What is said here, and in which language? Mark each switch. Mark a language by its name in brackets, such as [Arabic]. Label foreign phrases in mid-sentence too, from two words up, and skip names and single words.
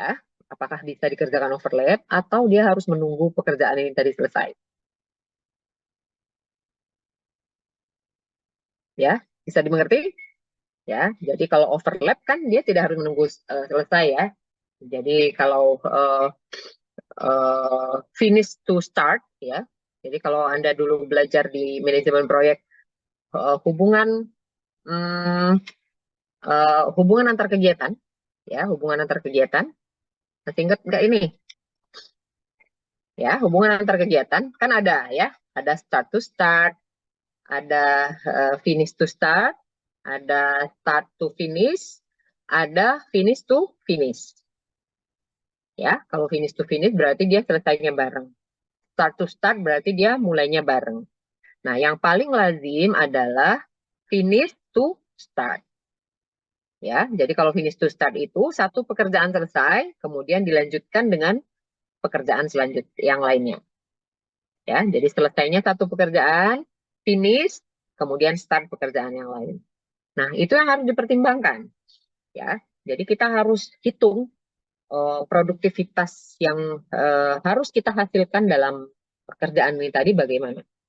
[Indonesian] Apakah bisa dikerjakan overlap atau dia harus menunggu pekerjaan ini tadi selesai? Ya, bisa dimengerti? Ya, jadi kalau overlap kan dia tidak harus menunggu selesai ya. Jadi kalau [English] finish to start [Indonesian] ya. Jadi kalau Anda dulu belajar di manajemen proyek, hubungan hmm, hubungan antar kegiatan ya, hubungan antar kegiatan. Masih ingat nggak ini? Ya, hubungan antar kegiatan kan ada ya, ada [English] start to start, [Indonesian] ada [English] finish to start, [Indonesian] ada [English] start to finish, [Indonesian] ada [English] finish to finish. [Indonesian] Ya, kalau [English] finish to finish [Indonesian] berarti dia selesainya bareng. [English] Start to start [Indonesian] berarti dia mulainya bareng. Nah, yang paling lazim adalah [English] finish to start. [Indonesian] Ya, jadi kalau [English] finish to start [Indonesian] itu satu pekerjaan selesai, kemudian dilanjutkan dengan pekerjaan selanjutnya yang lainnya. Ya, jadi selesainya satu pekerjaan, finish, kemudian start pekerjaan yang lain. Nah, itu yang harus dipertimbangkan. Ya, jadi kita harus hitung produktivitas yang harus kita hasilkan dalam pekerjaan ini tadi bagaimana.